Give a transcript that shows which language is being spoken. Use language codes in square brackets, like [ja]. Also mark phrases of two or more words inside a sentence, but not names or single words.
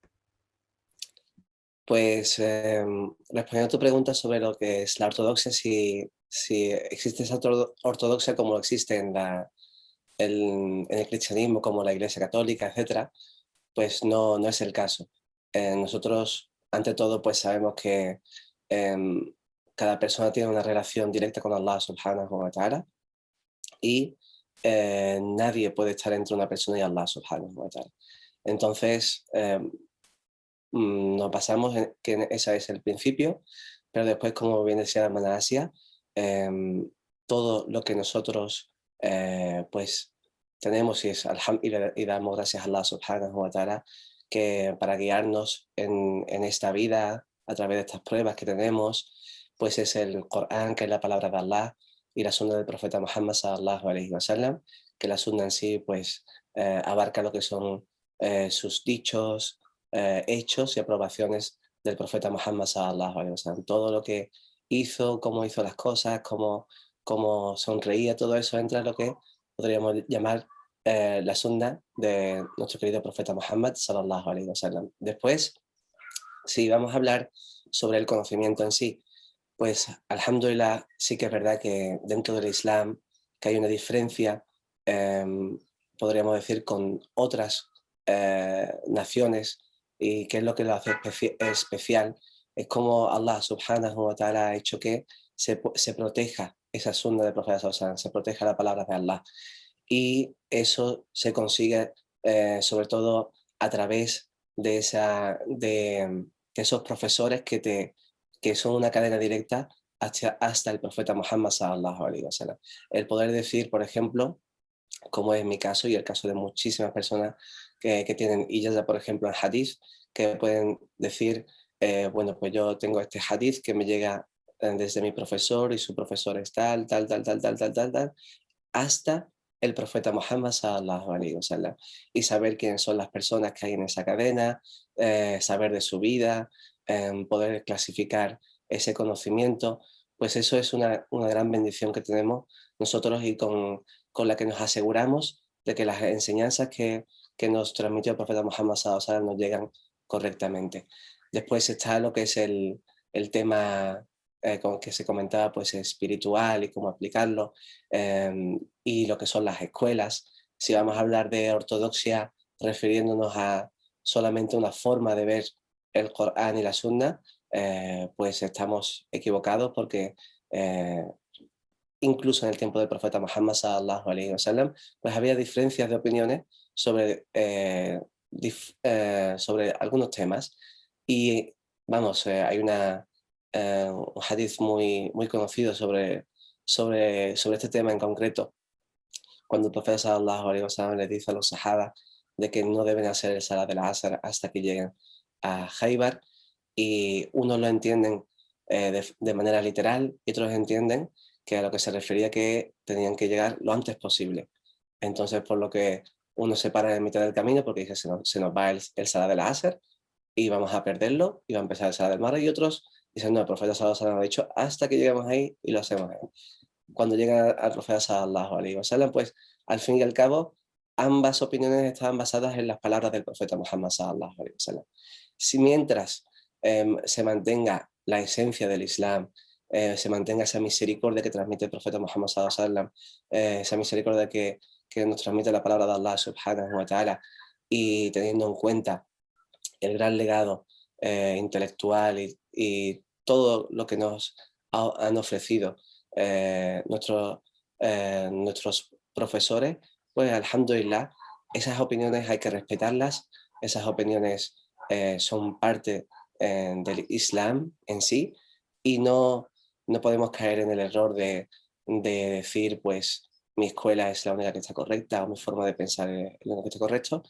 [es] Pues respondiendo a tu pregunta sobre lo que es la ortodoxia, si existe esa ortodoxia como existe en el cristianismo, como la Iglesia Católica, etcétera, pues no es el caso. Nosotros, ante todo, pues sabemos que cada persona tiene una relación directa con Allah [ar] سبحانه وتعالى [es] y nadie puede estar entre una persona y Allah [ar] سبحانه وتعالى. [es] Entonces, nos basamos en que ese es el principio, pero después, como bien decía la hermana Asia, todo lo que nosotros pues tenemos y damos gracias a Allah [ar] سبحانه وتعالى [es] que para guiarnos en esta vida a través de estas pruebas que tenemos, pues es el Corán, que es la palabra de Allah, y la sunna del profeta Muhammad [ar] صلى الله عليه وسلم, [es] que la sunna en sí pues abarca lo que son sus dichos, hechos y aprobaciones del profeta Muhammad [ar] صلى الله عليه وسلم. [es] Todo lo que hizo, cómo hizo las cosas, cómo sonreía, todo eso entra en lo que podríamos llamar la sunna de nuestro querido profeta Muhammad [ar] صلى الله عليه وسلم. [es] Después, si vamos a hablar sobre el conocimiento en sí, pues alhamdulillah sí que es verdad que dentro del Islam que hay una diferencia, podríamos decir, con otras naciones, y qué es lo que lo hace especial, es como Allah [ar] سبحانه وتعالى [es] ha hecho que se proteja esa sunna del profeta [ar] صلى الله عليه وسلم, [es] se proteja la palabra de Allah, y eso se consigue sobre todo a través de esos profesores que son una cadena directa hasta el profeta Muhammad [ar] صلى الله عليه وسلم. [es] El poder decir, por ejemplo, como es mi caso y el caso de muchísimas personas que tienen ijaza, por ejemplo, en hadith, que pueden decir, bueno, pues yo tengo este hadith que me llega desde mi profesor y su profesor es tal, hasta el profeta Muhammad [ar] صلى الله عليه وسلم, [es] y saber quiénes son las personas que hay en esa cadena, saber de su vida, poder clasificar ese conocimiento, pues eso es una gran bendición que tenemos nosotros y con la que nos aseguramos de que las enseñanzas que nos transmitió el profeta Muhammad [ar] صلى الله عليه وسلم [es] nos llegan correctamente. Después está lo que es el tema con que se comentaba, pues espiritual y cómo aplicarlo, y lo que son las escuelas. Si vamos a hablar de ortodoxia refiriéndonos a solamente una forma de ver el Corán y la Sunna, pues estamos equivocados porque incluso en el tiempo del profeta Muhammad [ar] صلى الله عليه وسلم, [es] pues había diferencias de opiniones sobre, sobre algunos temas. Y vamos, hay un hadith muy conocido sobre este tema en concreto, cuando el profeta [ar] صلى الله عليه وسلم [es] le dice a los sahaba de que no deben hacer el salat del asr hasta que lleguen a Khaybar, y unos lo entienden de manera literal y otros entienden que a lo que se refería que tenían que llegar lo antes posible. Entonces, por lo que uno se para en mitad del camino porque dice se nos va el salat del asr y vamos a perderlo y va a empezar el salat del mar, y otros dicen no, el profeta [ar] صلى الله عليه وسلم [es] ha dicho hasta que lleguemos ahí y lo hacemos ahí. Cuando llega al profeta [ar] صلى الله عليه وسلم, [es] pues al fin y al cabo ambas opiniones estaban basadas en las palabras del profeta Muhammad [ar] صلى الله عليه وسلم. [es] Si mientras se mantenga la esencia del Islam, se mantenga esa misericordia que transmite el profeta Muhammad [ar] صلى الله عليه وسلم, [es] esa misericordia que nos transmite la palabra de Allah [ar] سبحانه وتعالى, [es] y teniendo en cuenta el gran legado intelectual y todo lo que nos han ofrecido nuestros profesores, pues alhamdulillah, esas opiniones hay que respetarlas, esas opiniones son parte del Islam en sí, y no podemos caer en el error de decir, pues mi escuela es la única que está correcta o mi forma de pensar es la única que está correcto.